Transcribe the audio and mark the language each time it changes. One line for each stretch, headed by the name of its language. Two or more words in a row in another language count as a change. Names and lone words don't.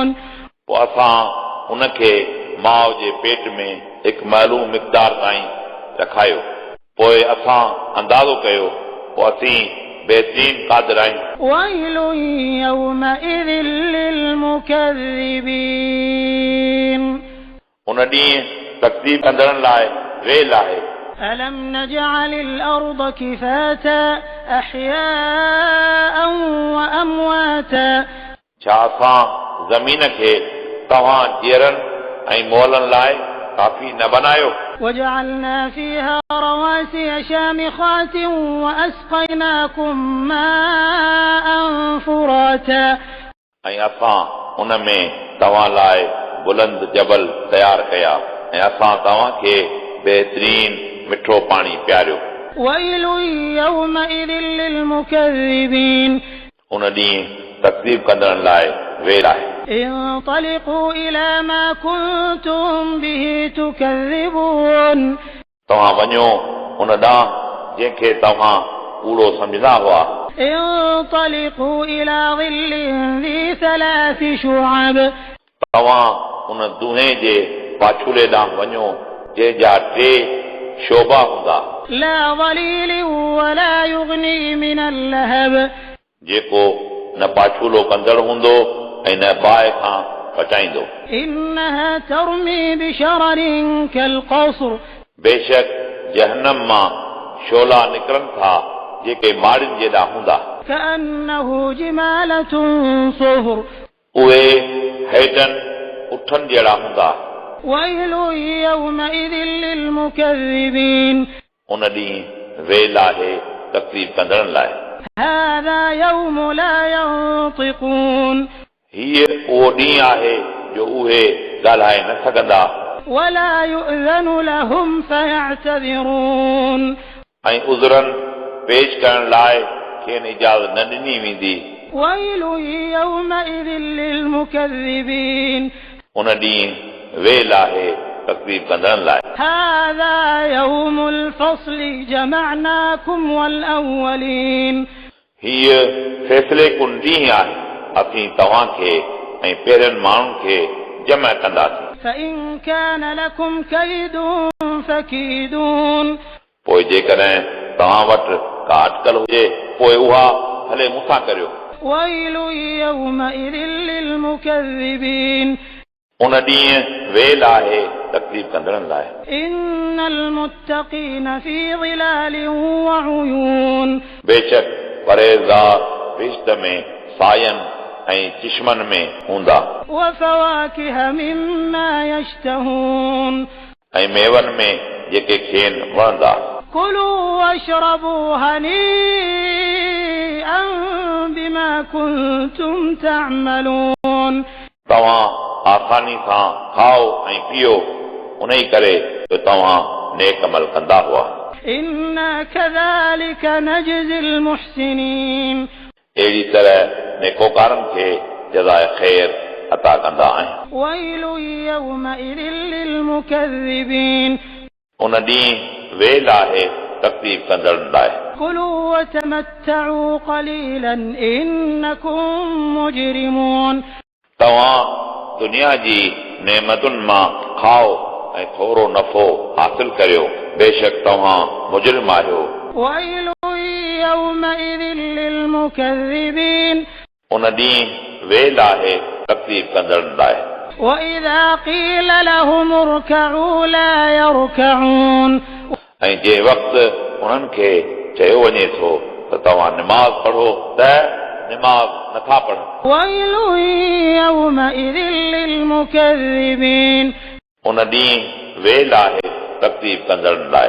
Sindhi: पोइ असां उनखे माउ जे पेट में हिकु मालूम मिक़दार ताईं रखायो, पोइ असां अंदाज़ो कयो, पोइ असीं बहितरीन क़ादिर आहियूं।
Arabic: ويل يومئذ للمكذبين
Sindhi: उन ॾींहुं तकलीफ़ कंदड़नि लाइ वेल आहे।
Arabic: ألم نجعل الأرض كفاتا أحياء وأمواتا
Sindhi: छा असां ज़मीन खे तव्हां जीअरनि ऐं मोलनि लाइ काफ़ी न बनायो।
Arabic: وجعلنا فيها رواسي شامخات وأسقيناكم ماء فراتا
Sindhi: ऐं असां उन में तव्हां लाइ बुलंद जबल तयारु कया ऐं असां तव्हांखे बहितरीन मिठो पाणी पियारियो।
Arabic: ويل يومئذ للمكذبين
Sindhi: उन ॾींहुं तकलीफ़ कंदड़नि लाइ वेल आहे।
Arabic: انطلقوا إلى ما كنتم به تكذبون
Sindhi: तव्हां वञो उन ॾांहुं जंहिंखे तव्हां कूड़ो सम्झंदा हुआ।
Arabic: انطلقوا إلى ظل ذي 3 شعب
Sindhi: तव्हां उन दुहे जे पाछूले ॾांहुं वञो जंहिंजा 3 शोभा हूंदा,
Arabic: لا ظليل ولا يغني من اللهب
Sindhi: जेको न पाछूलो कंदड़ हूंदो ऐं न बाहि खां बचाईंदो।
Arabic: إنها ترمي بشرر كالقصر
Sindhi: बेशक जहन्नम मां शोला निकिरनि था जेके माड़ियुनि जेॾा हूंदा,
Arabic: كأنه جمالة صفر
Sindhi: उहे हेडनि उठनि जहिड़ा हूंदा।
Arabic: ويل يومئذ للمكذبين
Sindhi: उन ॾींहुं वेल आहे तकलीफ़ कंदड़नि लाइ।
Arabic: هذا يوم لا ينطقون
Sindhi: हीअ उहो ॾींहुं आहे जो उहे ॻाल्हाए न सघंदा,
Arabic: ولا يؤذن لهم فيعتذرون
Sindhi: ऐं उज़रनि पेश करण लाइ खेनि इजाज़त न ॾिनी वेंदी।
Arabic: ويل يومئذ للمكذبين
Sindhi: उन ॾींहुं वेल आहे तकलीफ़ कंदड़नि लाइ
Arabic: هذا يوم الفصل جمعناكم والأولين
Sindhi: हीअ फ़ैसिले कुन ॾींहुं आहे असीं तव्हांखे ऐं पहिरियनि माण्हुनि खे जमा कंदासीं
Arabic: فإن كان لكم كيد فكيدون
Sindhi: पोइ जेकॾहिं तव्हां वटि का अटकल हुजे पोइ उहा हले मूंसां करियो
Arabic: ويل يومئذ للمكذبين
Sindhi: उन ॾींहुं वेल आहे तकलीफ़ कंदड़नि लाइ
Arabic: إن المتقين في ظلال وعيون
Sindhi: बेशक परहेज़गार रिश्त में सायनि ऐं चिश्मनि में हूंदा
Arabic: وفواكه مما يشتهون
Sindhi: ऐं मेवनि में जेके खेनि वणंदा
Arabic: كلوا واشربوا هنيئا بما كنتم تعملون
Sindhi: तव्हां आसानी सां खाओ ऐं पियो उन ई करे जो तव्हां नेक अमल कंदा हुआ
Arabic: إنا كذلك نجزي المحسنين
Sindhi: अहिड़ी तरह नेकोकारनि खे जज़ाए ख़ैर अता कंदा आहियूं
Arabic: ويل يومئذ للمكذبين
Sindhi: उन ॾींहुं वेल आहे तकलीफ़ कंदड़नि लाइ
Arabic: كلوا وتمتعوا قليلا إنكم مجرمون
Sindhi: तव्हां दुनिया जी नेमतुनि मां खाओ ऐं थोरो नफ़ो हासिल करियो बेशक तव्हां मुजरिम आहियो
Arabic: ويل يومئذ للمكذبين
Sindhi: उन ॾींहुं वेल आहे तकलीफ़ कंदड़नि लाइ
Arabic: وإذا قيل لهم اركعوا لا يركعون
Sindhi: ऐं जंहिं वक़्तु उन्हनि खे चयो वञे थो त तव्हां निमाज़ पढ़ो त निमाज़ नथा पढ़नि
Arabic: ويل يومئذ للمكذبين
Sindhi: उन ॾींहुं वेल आहे तकलीफ़ कंदड़नि लाइ